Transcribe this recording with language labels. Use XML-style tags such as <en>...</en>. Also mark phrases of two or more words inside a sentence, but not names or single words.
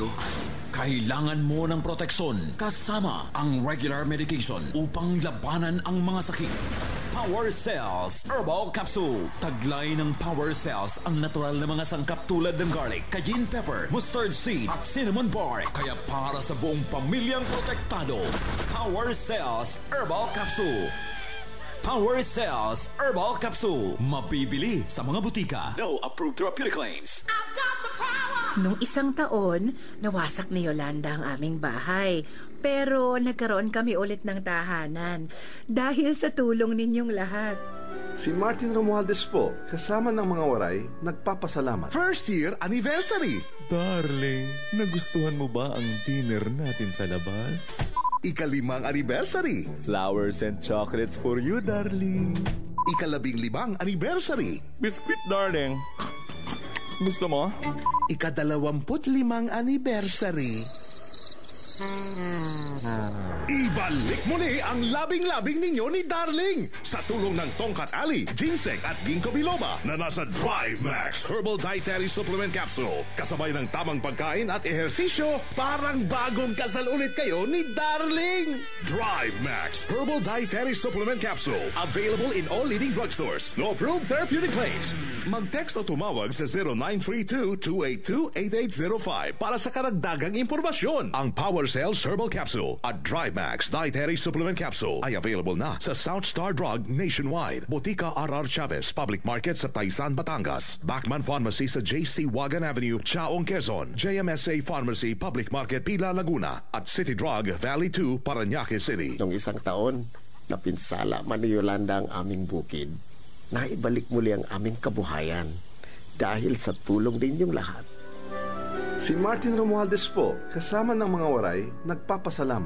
<tl>Kailangan mo ng proteksyon kasama ang</tl> <en>regular medication</en> <tl>upang labanan ang mga sakit.</tl> <en>Power Cells Herbal Capsule.</en> <tl>Taglay ng Power Cells ang natural na mga sangkap tulad ng</tl> <en>garlic, cayenne pepper, mustard seed</en> <tl>at</tl> <en>cinnamon bark.</en> <tl>Kaya para sa buong pamilyang protektado,</tl> <en>Power Cells Herbal Capsule. Power Cells Herbal Capsule.</en> <tl>Mabibili sa mga butika.</tl> <en>No approved therapeutic claims.</en> <tl>Nung isang taon, nawasak ni Yolanda ang aming bahay. Pero nagkaroon kami ulit ng tahanan dahil sa tulong ninyong lahat. Si Martin Romualdez po, kasama ng mga waray, nagpapasalamat.</tl> <en>First year anniversary!</en> <tl>Darling, nagustuhan mo ba ang dinner natin sa labas? Ika-5 anniversary!</tl> <en>Flowers and chocolates for you, darling.</en> <tl>Ika-15 anniversary!</tl> <en>Biscuit, darling.</en> <tl>Gusto mo? Ika-25 anniversary. Ibalik muli ang labing-labing ninyo ni Darling sa tulong ng Tongkat Ali, Ginseng at Ginkgo biloba na nasa</tl> <en>DriveMax Herbal Dietary Supplement Capsule.</en> <tl>Kasabay ng tamang pagkain at ehersisyo, parang bagong kasal ulit kayo ni Darling.</tl> <en>DriveMax Herbal Dietary Supplement Capsule. Available in all leading drugstores. No approved therapeutic claims.</en> <tl>Mag-text o tumawag sa 0932-282-8805 para sa karagdagang impormasyon. Ang</tl> <en>Power Cells Herbal Capsule</en> <tl>at</tl> <en>DriveMax Dietary Supplement Capsule</en> <tl>ay available na sa South Star Drug nationwide, Botica R.R. Chavez Public Market sa Taysan, Batangas, Bachman Pharmacy sa J.C. Wagan Avenue, Chaong, Quezon, JMSA Pharmacy Public Market, Pila, Laguna, at City Drug Valley 2, Parañaque City. Noong isang taon, napinsala man ni Yolanda ang aming bukid. Naibalik muli ang aming kabuhayan dahil sa tulong ninyong lahat. Si Martin Romualdez po, kasama ng mga waray, nagpapasalamat.</tl>